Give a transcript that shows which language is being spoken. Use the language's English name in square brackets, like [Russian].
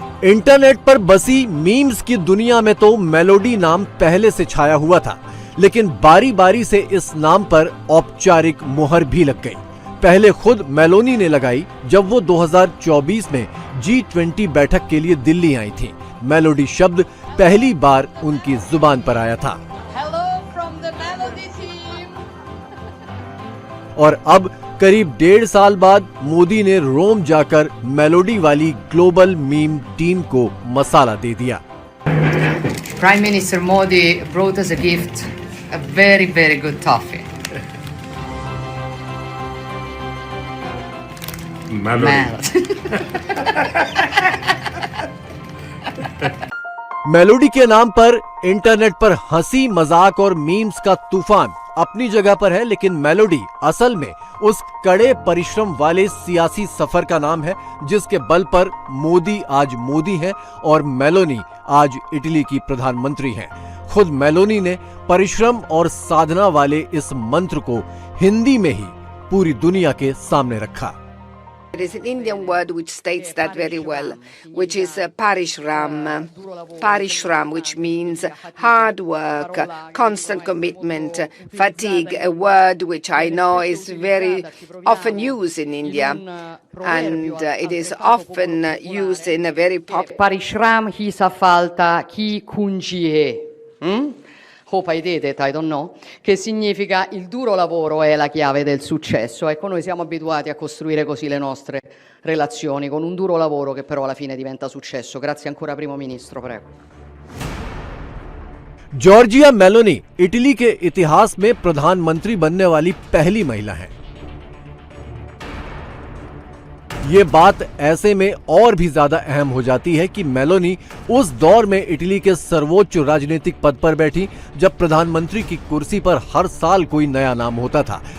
[Hindi] Internet पर बसी memes की दुनिया में तो मेलोडी नाम पहले से छाया हुआ था, लेकिन बारी बारी से इस नाम पर औपचारिक मुहर भी लग गई। पहले खुद मेलोनी ने लगाई जब वो 2024 में G20 बैठक के लिए दिल्ली आई थी। मेलोडी शब्द पहली बार उनकी जुबान पर आया था। [English] Hello from the Melody team. [Hindi] और अब करीब 1.5 साल बाद मोदी ने रोम जाकर मेलोडी वाली ग्लोबल मीम टीम को मसाला दे दिया। [English] Prime Minister Modi brought us a gift, a very, very good toffee. [Hindi] Melody के नाम पर इंटरनेट पर हंसी मजाक और मीम्स का तूफान अपनी जगह पर है, लेकिन मेलोडी असल में उस कड़े परिश्रम वाले सियासी सफर का नाम है जिसके बल पर मोदी आज मोदी हैं और मेलोनी आज इटली की प्रधानमंत्री हैं। खुद मेलोनी ने परिश्रम और साधना वाले इस मंत्र को हिंदी में ही पूरी दुनिया के सामने रखा। [English] There is an Indian word which states that very well, which is parishram. Parishram, which means hard work, constant commitment, fatigue, a word which I know is very often used in India, and it is often used in a very popular. [Hindi] Parishram hi sa falta chi kunjie. [English] Hope I did it, I don't know, [Italian] che significa il duro lavoro è la chiave del successo. Ecco, noi siamo abituati a costruire così le nostre relazioni, con un duro lavoro che però alla fine diventa successo. Grazie ancora, Primo Ministro, prego. [Hindi] Giorgia Meloni Italy के इतिहास में प्रधानमंत्री बनने वाली पहली महिला हैं। ये बात ऐसे में और भी ज्यादा अहम हो जाती है कि मेलोनी उस दौर में इटली के सर्वोच्च राजनीतिक पद पर बैठी जब प्रधानमंत्री की कुर्सी पर हर साल कोई नया नाम होता था।